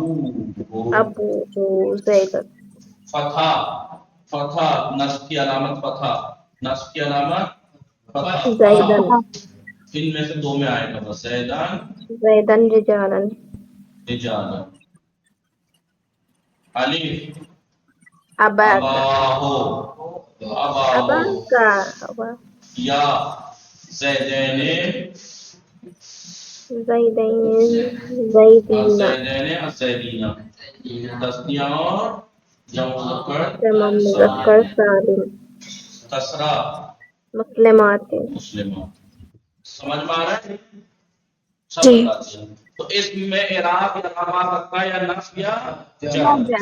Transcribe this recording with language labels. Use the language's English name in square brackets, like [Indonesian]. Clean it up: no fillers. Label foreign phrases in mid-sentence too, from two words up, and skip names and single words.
[Urdu] ابو زید، فتح، فتح نصب کی علامت فتح، نصب کی علامت فتح، زیدن، ان میں سے دو میں آئے گا بس، زیدان [Arabic] زیدن رجالن، [Urdu] رجالا، الف اباک، [Arabic] اباہو، اباہو، [Urdu] اباک، [Arabic] یا زیدین، زیدین، زیدین، الزیدین الزیدین، [Urdu] تثنیہ اور جمع جمع مذکر مذکر سالم، سالم، کسرہ مسلمات، مسلمات، سمجھ میں آ رہا ہے؟ سب جی بتا دیا۔ تو اس میں اعراب یا ضمہ سکتا ہے یا نصب یا جر۔